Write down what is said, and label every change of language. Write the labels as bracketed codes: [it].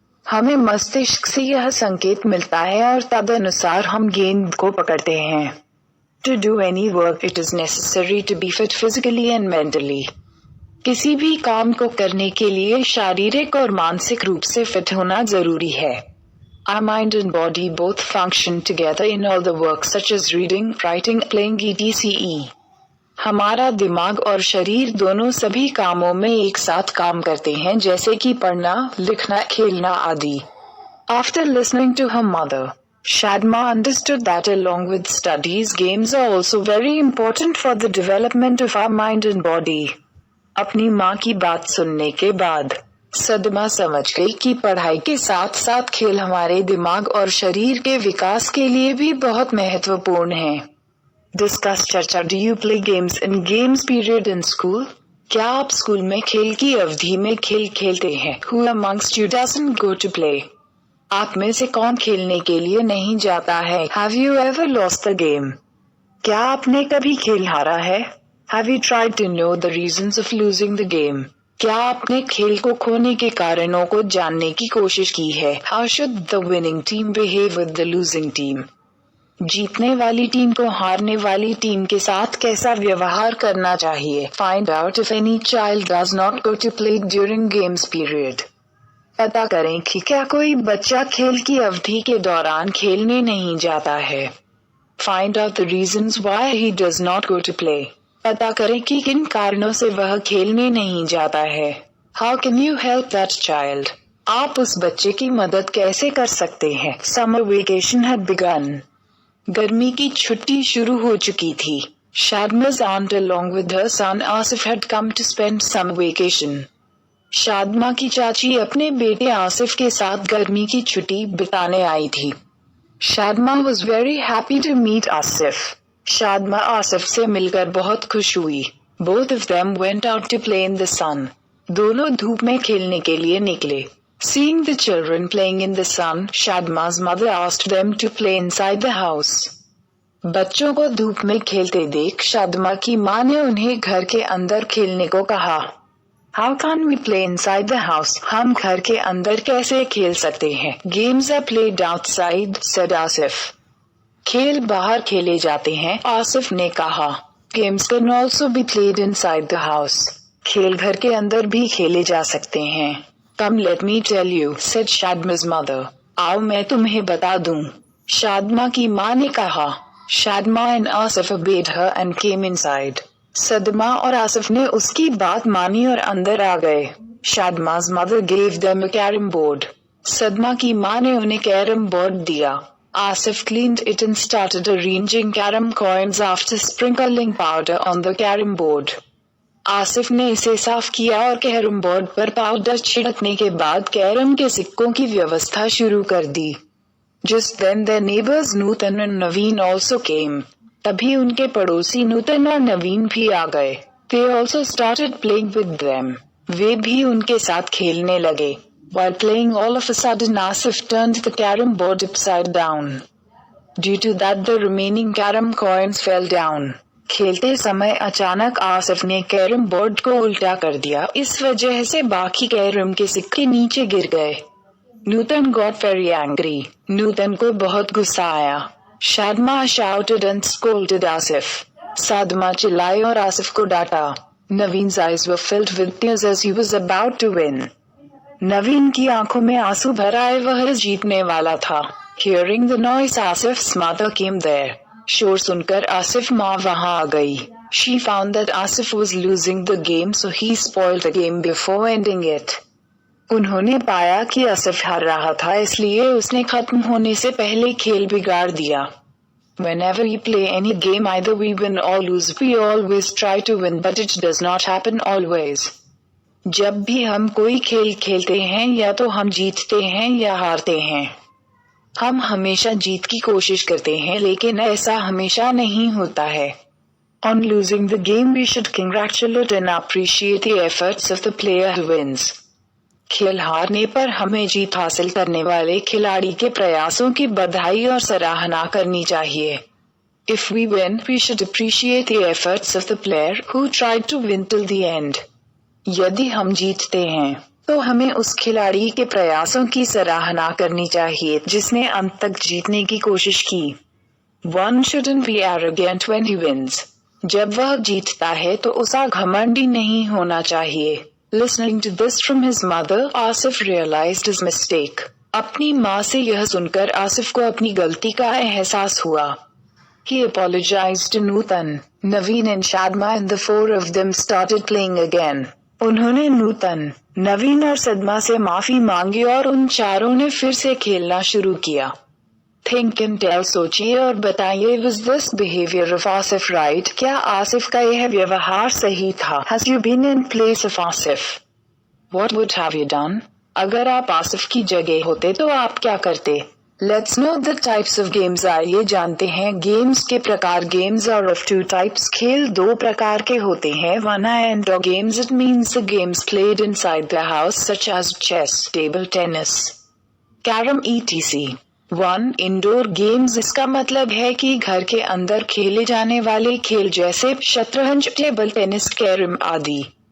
[hi] हमें मस्तिष्क से यह संकेत मिलता है और तदनुसार हम गेंद को पकड़ते हैं। [en] To do any work it is necessary to be fit physically and mentally. [hi] किसी भी काम को करने के लिए शारीरिक और मानसिक रूप से फिट होना जरूरी है। [en] Our mind and body both function together in all the work such as reading, writing, playing etc. [hi] हमारा दिमाग और शरीर दोनों सभी कामों में एक साथ काम करते हैं जैसे कि पढ़ना, लिखना, खेलना आदि। [en] After listening to her mother, Shadma understood that along with studies, games are also very important for the development of our mind and body. [hi] अपनी माँ की बात सुनने के बाद सदमा समझ गई कि पढ़ाई के साथ साथ खेल हमारे दिमाग और शरीर के विकास के लिए भी बहुत महत्वपूर्ण है। डिस्कस चर्चा। [en] Do you play games in games period in school? [hi] क्या आप स्कूल में खेल की अवधि में खेल खेलते हैं? [en] Who amongst you doesn't go to play? [hi] आप में से कौन खेलने के लिए नहीं जाता है? [en] Have you ever lost the game? [hi] क्या आपने कभी खेल हारा है? [en] Have you tried to know the reasons of losing the game? [hi] क्या आपने खेल को खोने के कारणों को जानने की कोशिश की है? [en] How should the winning team behave with the losing team? [hi] जीतने वाली टीम को हारने वाली टीम के साथ कैसा व्यवहार करना चाहिए? [en] Find out if any child does not go to play during games period. [hi] पता करें कि क्या कोई बच्चा खेल की अवधि के दौरान खेलने नहीं जाता है। [en] Find out the reasons why he does not go to play. [hi] पता करें कि किन कारणों से वह खेलने नहीं जाता है। [en] How can you help that child? [hi] आप उस बच्चे की मदद कैसे कर सकते हैं? [en] Summer vacation had begun. [hi] गर्मी की छुट्टी शुरू हो चुकी थी। [en] Shadma's aunt along with her son Asif had come to spend summer vacation. [hi] Shadma की चाची अपने बेटे आसिफ के साथ गर्मी की छुट्टी बिताने आई थी। [en] Shadma was very happy to meet Asif. [hi] Shadma Asif से मिलकर बहुत खुश हुई। [en] Both of them went out to play in the sun. [hi] दोनों धूप में खेलने के लिए निकले। [en] Seeing the children playing in the sun, Shadma's mother asked them to play inside the house. [hi] बच्चों को धूप में खेलते देख शादमा की माँ ने उन्हें घर के अंदर खेलने को कहा। [en] How can we play inside the house? [hi] हम घर के अंदर कैसे खेल सकते हैं? [en] Games are played outside, said Asif. [hi] खेल बाहर खेले जाते हैं, आसिफ ने कहा। [en] Games can also be played inside the house. [hi] खेल घर के अंदर भी खेले जा सकते हैं। [en] Come let me tell you, said Shadma's mother. [hi] आओ मैं तुम्हें बता दूं, शादमा की माँ ने कहा। [en] Shadma and Asif obeyed her and came inside. [hi] सदमा और आसिफ ने उसकी बात मानी और अंदर आ गए। [en] Shadma's mother gave them a carom board. [hi] सदमा की माँ ने उन्हें कैरम बोर्ड दिया। [en] Asif cleaned it and started arranging carom coins after sprinkling powder on the carom board. [hi] Asif ने इसे साफ किया और कैरम बोर्ड पर पाउडर छिड़कने के बाद कैरम के सिक्कों की व्यवस्था शुरू कर दी। [en] Just then their neighbors Nutan and Naveen also came. [hi] तभी उनके पड़ोसी नूतन और नवीन भी आ गए। [en] They also started playing with them. [hi] वे भी उनके साथ खेलने लगे। [en] While playing, all of a sudden Asif turned the carom board upside down. Due to that the remaining carom coins fell down. [hi] खेलते समय अचानक आसिफ ने कैरम बोर्ड को उल्टा कर दिया। इस वजह से बाकी कैरम के सिक्के नीचे गिर गए। [en] Nutan got very angry. [hi] नूतन को बहुत गुस्सा आया। [en] Shadma shouted and scolded Asif. [hi] सदमा चिल्लाई और आसिफ को डांटा। [en] Naveen's eyes were filled with tears as he was about to win. [hi] नवीन की आंखों में आंसू भर आए, वह जीतने वाला था। [en] Hearing the noise, Asif's mother came there. [hi] शोर सुनकर आसिफ माँ वहाँ आ गई। [en] She found that Asif was losing the game, so he spoiled the game before ending it. [hi] उन्होंने पाया कि आसिफ हार रहा था, इसलिए उसने खत्म होने से पहले खेल बिगाड़ दिया। [en] Whenever we play any game, either we win or lose. We always try to win, but it does not happen always. [hi] जब भी हम कोई खेल खेलते हैं या तो हम जीतते हैं या हारते हैं। हम हमेशा जीत की कोशिश करते हैं, लेकिन ऐसा हमेशा नहीं होता है। [en] On losing the game, we should congratulate and appreciate the efforts of the player who wins. [hi] खेल हारने पर हमें जीत हासिल करने वाले खिलाड़ी के प्रयासों की बधाई और सराहना करनी चाहिए. [en] If we win, we should appreciate the efforts of the player who tried to win till the end. [hi] यदि हम जीतते हैं, तो हमें उस खिलाड़ी के प्रयासों की सराहना करनी चाहिए जिसने अंत तक जीतने की कोशिश की. [en] One shouldn't be arrogant when he wins. [hi] जब वह जीतता है तो उसे घमंडी नहीं होना चाहिए. [en] Listening to this from his mother, Asif realized his mistake. [hi] अपनी माँ से यह सुनकर आसिफ को अपनी गलती का एहसास हुआ. [en] He apologized to Nutan, Naveen and Shadma and the four of them started playing again. [hi] उन्होंने नूतन, नवीन और सदमा से माफी मांगी और उन चारों ने फिर से खेलना शुरू किया. [en] Think and tell, [hi] सोचिए और बताइए. [en] Was this behavior of Asif right? [hi] क्या आसिफ का यह व्यवहार सही था? [en] Has you been in place of Asif? What would have you done? [hi] अगर आप आसिफ की जगह होते तो आप क्या करते? [en] Let's know the types of games. [hi] आइए जानते हैं गेम्स के प्रकार. [en] Games are of two types. [hi] खेल दो प्रकार के होते हैं. [en] One and games. It means the games played inside the house such as chess, table tennis, carom etc. [hi] One indoor games. इसका मतलब है कि घर के अंदर खेले जाने वाले खेल जैसे शतरंज, टेबल टेनिस, कैरम आदि.